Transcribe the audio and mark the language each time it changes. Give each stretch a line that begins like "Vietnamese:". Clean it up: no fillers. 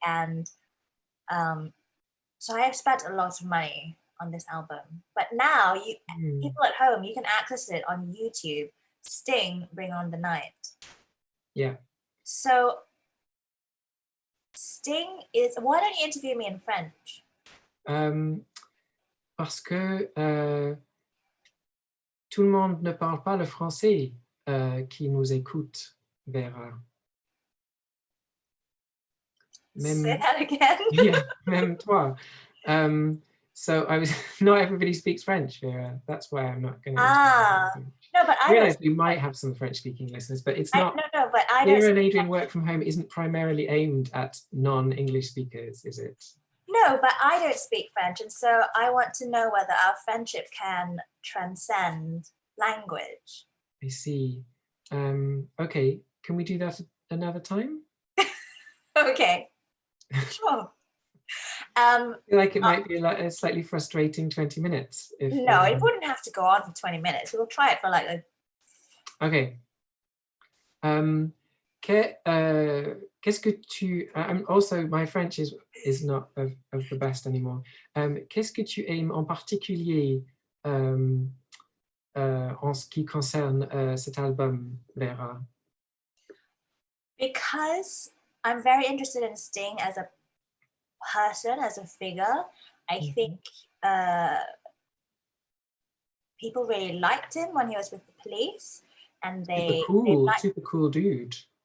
English: And so I have spent a lot of money on this album. But now, people at home, you can access it on YouTube. Sting, Bring on the Night. Yeah. So Sting is... Why don't you interview me in French?
French: Parce que tout le monde ne parle pas le français qui nous écoute, Vera.
English: Say that again.
French: Yeah, même toi.
English: So not everybody speaks French, Vera. That's why I'm not going to. No, but I realize we might have some French-speaking listeners, but it's not. No, but I Vera and Adrian Work From Home isn't primarily aimed at non-English speakers, is it? No, but I don't speak French, and so I want to know whether our friendship can transcend language. I see. Okay, can we do that another time? Okay, sure. I feel like it might be a slightly frustrating 20 minutes. No, it wouldn't have to go on for 20 minutes. We'll try it for like a... Okay.
French: Qu'est-ce que tu...
English: also, my French is not of the best anymore.
French: Qu'est-ce que tu aimes en particulier en ce qui concerne cet album, Vera?
English: Because I'm very interested in Sting as a person, as a figure. I think people really liked him when he was with the police, and super cool dude.